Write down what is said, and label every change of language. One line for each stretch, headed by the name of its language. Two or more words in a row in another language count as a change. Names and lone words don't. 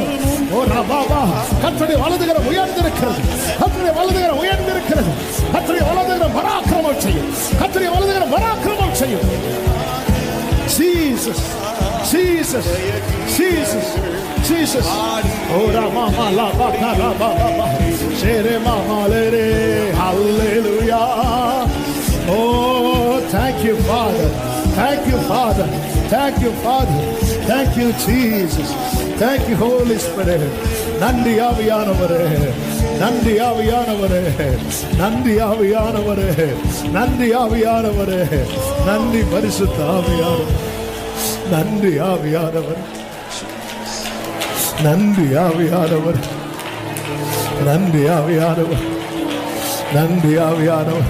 Tamil: ஓ ரபாபா, கர்த்தருடைய வலதுகரம் உயர்ந்திருக்கிறது, கர்த்தருடைய வலதுகரம் உயர்ந்திருக்கிறது, கர்த்தருடைய வலதுகரம் பராக்கிரமம் செய்யும், கர்த்தருடைய வலதுகரம் பராக்கிரமம் செய்யும்.
English: Jesus, Jesus, Jesus, Jesus. Oh Rama la ba ka la ba ba ba. Shere mama le re. Hallelujah. Oh, thank you, Father. Thank you, Father. Thank you, Father. Thank you, Jesus. Thank you, Holy Spirit.
Tamil: நன்றி ஆவியானவரே, நன்றி ஆவியானவரே, நன்றி ஆவியானவரே, நன்றி ஆவியானவரே, நன்றி பரிசுத்த ஆவியானவரே, நன்றி ஆவியானவரே, நன்றி ஆவியானவரே, நன்றி ஆவியானவரே, நன்றி ஆவியானவரே.